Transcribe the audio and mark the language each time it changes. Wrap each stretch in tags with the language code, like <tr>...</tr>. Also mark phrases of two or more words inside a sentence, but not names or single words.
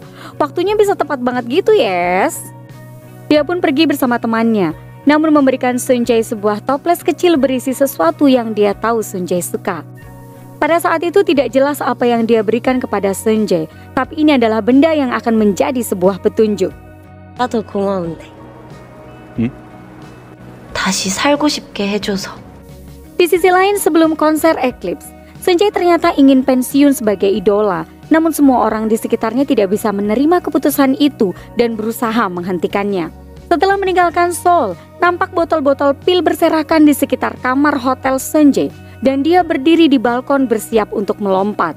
<id>Waktunya bisa tepat banget gitu, yes. Dia pun pergi bersama temannya, namun memberikan Sunjae sebuah toples kecil berisi sesuatu yang dia tahu Sunjae suka. Pada saat itu tidak jelas apa yang dia berikan kepada Sunjae, tapi ini adalah benda yang akan menjadi sebuah petunjuk.</id> <ko>나도 고마운데. 응? 다시 살고 싶게 해줘서.</ko> <id>Di sisi lain, sebelum konser Eclipse, Sunjae ternyata ingin pensiun sebagai idola, namun semua orang di sekitarnya tidak bisa menerima keputusan itu dan berusaha menghentikannya. Setelah meninggalkan Seoul, nampak botol-botol pil berserakan di sekitar kamar hotel Sunjae, dan dia berdiri di balkon bersiap untuk melompat.</id>